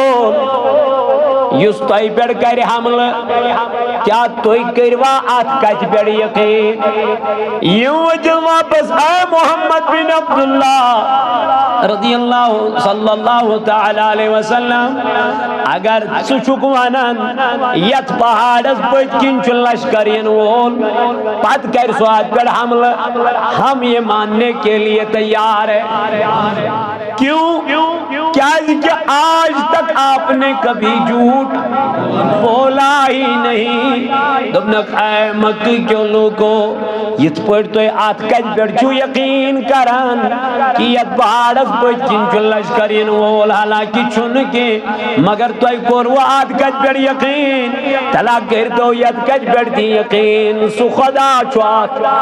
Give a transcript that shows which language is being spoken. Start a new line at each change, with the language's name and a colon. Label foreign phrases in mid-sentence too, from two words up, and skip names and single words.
Kashmiri: وول یُس تۄہہِ پٮ۪ٹھ کرِ حملہٕ کیٛاہ تُہۍ کٔروا اتھ کتھِ پٮ۪ٹھ یقیٖن یِم ؤتھِن واپس اے محمد بن عبداللہ
Arabic: رضی اللہ صلی اللہ تعالی علیہ
Kashmiri: وسلم اگر ژٕ چھُکھ ونان یتھ پہاڑس پٔتۍ کِنۍ چھُ لشکر ینہٕ وول پتہٕ کرِ سُہ اتھ پٮ۪ٹھ حملہٕ ہم
Urdu: یہ ماننے کے لیے تیار ہے کیوں کیازکہ آج تک آپ نے کبھی جھوٹ بولا ہی نہیں
Kashmiri: دوٚپنکھ اے مکہ کیو لوگو یتھ پٲٹھۍ تُہۍ اتھ کتھِ پٮ۪ٹھ چھُو یقیٖن کران کہ یتھ پہاڑس پٔتۍ کِنۍ چھُ لشکر ینہٕ وول حالانکہ چھُنہٕ کینٛہہ مگر تۄہہِ کوٚروٕ اتھ کتھِ پٮ۪ٹھ یقیٖن تلا کٔرۍتو یتھ کتھِ پٮ۪ٹھ تہِ یقیٖن سُہ خدا چھُ اکھ